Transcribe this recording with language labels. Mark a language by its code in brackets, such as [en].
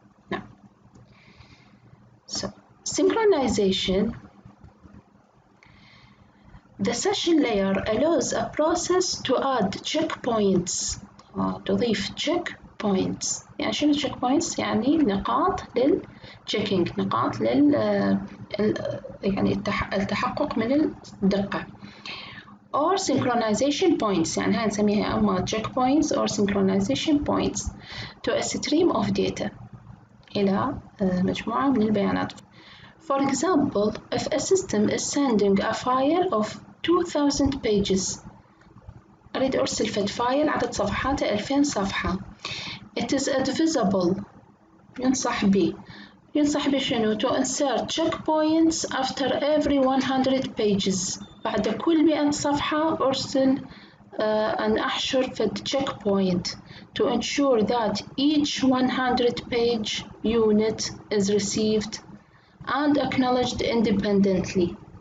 [ar] نعم. [en] So synchronization, the session layer allows a process to add checkpoints. [ar] تضيف checkpoints. يعني شنو checkpoints؟ يعني نقاط للchecking، نقاط لل يعني التحقق من الدقة. [en] or synchronization points، [ar] يعني هاي نسميها أما [en] checkpoints or synchronization points to a stream of data، [ar] إلى مجموعة من البيانات. [en] For example, if a system is sending a file of 2000 pages، [ar] أريد أرسل فد فايل عدد صفحاته 2000 صفحة. [en] It is advisable، [ar] ينصح به شنو؟ [en] to insert checkpoints after every 100 pages، [ar] بعد كل 100 صفحة أرسل أن أحشر فد checkpoint [en] to ensure that each 100 page unit is received and acknowledged independently،